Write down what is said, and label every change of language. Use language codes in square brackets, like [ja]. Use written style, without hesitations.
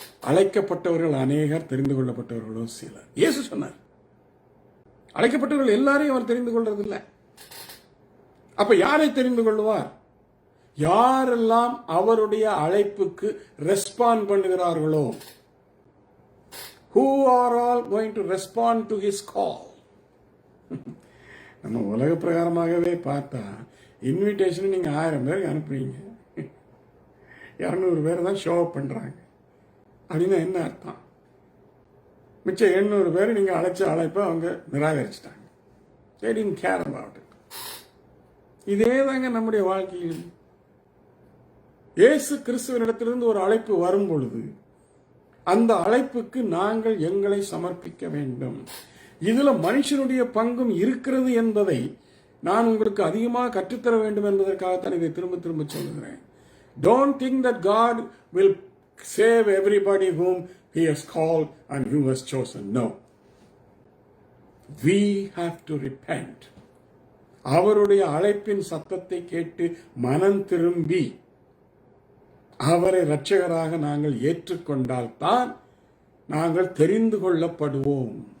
[ta] அழைக்கப்பட்டவர்கள் அநேகர், தெரிந்து கொள்ளப்பட்டவர்களோ சிலர். இயேசு சொன்னார், அழைக்கப்பட்டவர்கள் எல்லாரையும் அவர் தெரிந்து கொள்றதில்லை. அப்ப யாரை தெரிந்து கொள்வார்? யாரெல்லாம் அவருடைய அழைப்புக்கு respond பண்ணுகிறார்களோ. [en] Who are all going to respond to his call? [ta] நம்ம உலக பிரகாரமாகவே பார்த்தா இன்விடேஷன் நீங்க 1000 பேருக்கு அனுப்புறீங்க, 200 பேர் தான் ஷோ அப் பண்றாங்க. அப்படின்னா என்ன அர்த்தம்? மிச்சம் 800 பேர் நீங்கள் அழைச்ச அழைப்பை அவங்க நிராகரிச்சிட்டாங்க. [en] They didn't care about it. [ta] இதே தாங்க நம்முடைய வாழ்க்கையில் இயேசு கிறிஸ்துவனிடத்திலிருந்து ஒரு அழைப்பு வரும் பொழுது அந்த அழைப்புக்கு நாங்கள் எங்களை சமர்ப்பிக்க வேண்டும். இதுல மனுஷனுடைய பங்கும் இருக்கிறது என்பதை நான் உங்களுக்கு அதிகமாக கற்றுத்தர வேண்டும் என்பதற்காகத்தான் இதை திரும்ப திரும்ப சொல்லுகிறேன். [en] Don't think that God will save everybody whom He has called and who has chosen. No. We have to repent. [ta] அவருடைய அழைப்பின் சத்தத்தை கேட்டு மனம் திரும்பி அவரை இரட்சகராக நாங்கள் ஏற்றுக்கொண்டால் தான் நாங்கள் தெரிந்து கொள்ளப்படுவோம்.